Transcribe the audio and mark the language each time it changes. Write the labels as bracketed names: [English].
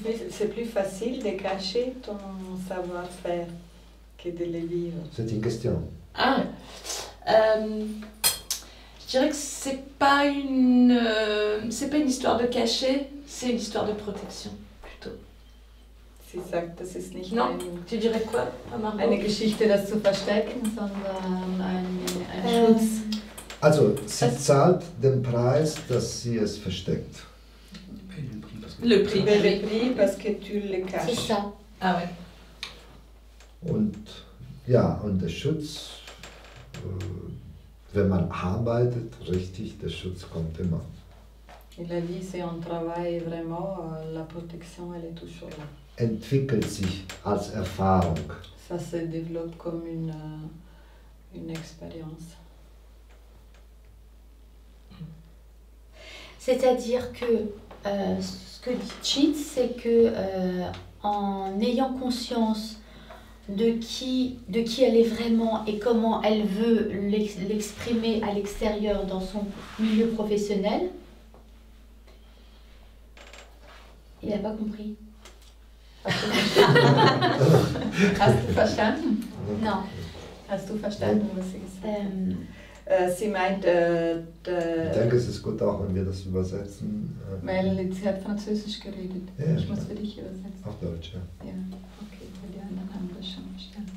[French] C'est plus facile de cacher ton savoir-faire que de le vivre. C'est une question. Ah, je dirais que c'est pas une histoire de cacher, c'est une histoire de protection, plutôt. [German] Sie sagt, das ist nicht [French] Non, tu dirais quoi, Margot? [German] eine Geschichte, das zu verstecken, sondern ein Schutz. Also, sie zahlt den Preis, dass sie es versteckt. [French] Le prix. Tu payes le prix parce que tu le C'est caches. ça. Ah ouais. [German] Und ja, und der Schutz, wenn man arbeitet, richtig, der Schutz kommt immer. [French] Il a dit, si on travaille vraiment, la protection, elle est toujours là. [German] Entwickelt sich als Erfahrung. [French] Ça se développe comme une expérience. C'est-à-dire que ce que dit Chit, c'est que en ayant conscience de qui elle est vraiment et comment elle veut l'exprimer à l'extérieur dans son milieu professionnel, il n'a pas compris. [German] Hast du verstanden? [French] Non. [German] Hast du verstanden, was sie gesagt hat? Sie meint, Ich denke, es ist gut auch, wenn wir das übersetzen. weil sie hat Französisch geredet. Ja, Ich muss für dich übersetzen. Auf Deutsch, ja. Ja, okay, für die anderen haben das schon verstanden.